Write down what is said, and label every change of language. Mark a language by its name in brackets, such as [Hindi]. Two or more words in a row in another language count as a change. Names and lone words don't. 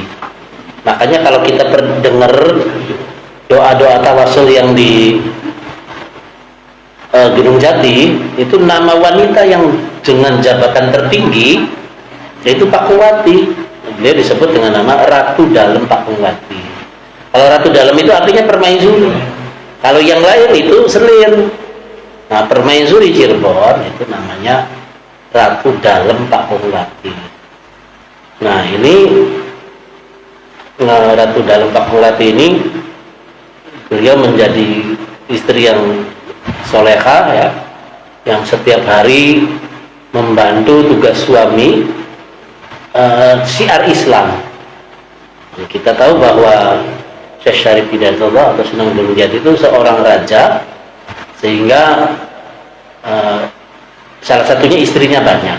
[Indonesian] Makanya kalau kita dengar doa-doa tawasul yang di Gunung Jati, itu nama wanita yang dengan jabatan tertinggi yaitu Pak Kongwati. Beliau disebut dengan nama Ratu Dalem Pak Kongwati. Kalau Ratu Dalem itu artinya permaisuri. Kalau yang lain itu selir. Nah, permaisuri Cirebon itu namanya Ratu Dalem Pak Kongwati. Nah, ini Ratu Dalem Pak Kongwati ini beliau menjadi istri yang soleha ya, yang setiap hari membantu tugas suami, syiar Islam. Kita tahu bahwa Syekh Syarif Hidayatullah atau Sunan Gunung Jati itu seorang raja, sehingga salah satunya istrinya banyak.